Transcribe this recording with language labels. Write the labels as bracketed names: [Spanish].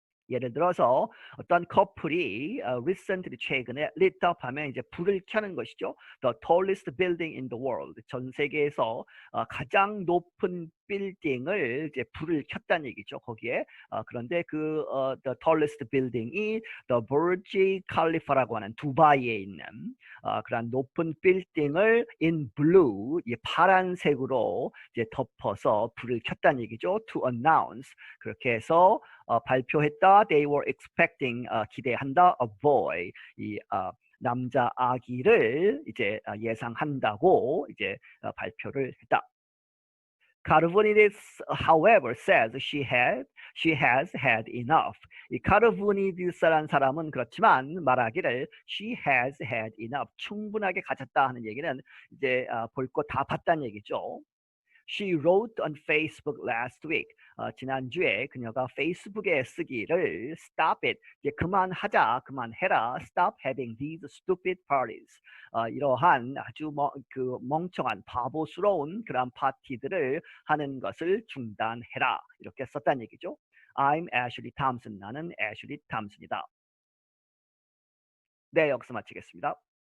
[Korean] 예를 들어서 어떤 커플이 [English] recently, [Korean] 최근에 [English] lit up [Korean] 하면 이제 불을 켜는 것이죠. [English] The tallest building in the world, [Korean] 전 세계에서 가장 높은 빌딩을 이제 불을 켰다는 얘기죠. 거기에 그런데 그 [English] the tallest building [Korean] 이 the Burj Khalifa라고 하는 두바이에 있는 그런 높은 빌딩을 [English] in blue, [Korean] 이 파란색으로 이제 덮어서 불을 켰다는 얘기죠. [English] To announce, [Korean] 그렇게 해서 발표했다. [English] They were expecting, [Korean] 기대한다. [English] A boy, [Korean] 이 남자 아기를 이제 예상한다고 이제 발표를 했다. [English] Carvonides, however, says she has had enough. [Korean] 이 카르보니디스라는 사람은 그렇지만 말하기를 [English] she has had enough, [Korean] 충분하게 가졌다 하는 얘기는 이제 볼 거 다 봤다는 얘기죠. [English] She wrote on Facebook last week. [Korean] 지난주에 그녀가 페이스북에 쓰기를 [English] stop it, [Korean] 이제 그만하자, 그만해라. [English] Stop having these stupid parties. [Korean] 이러한 아주 멍청한 바보스러운 그런 파티들을 하는 것을 중단해라. 이렇게 썼다는 얘기죠. [English] I'm Ashley Thompson. [Korean] 나는 애슐리 탐슨이다. 네, 여기서 마치겠습니다.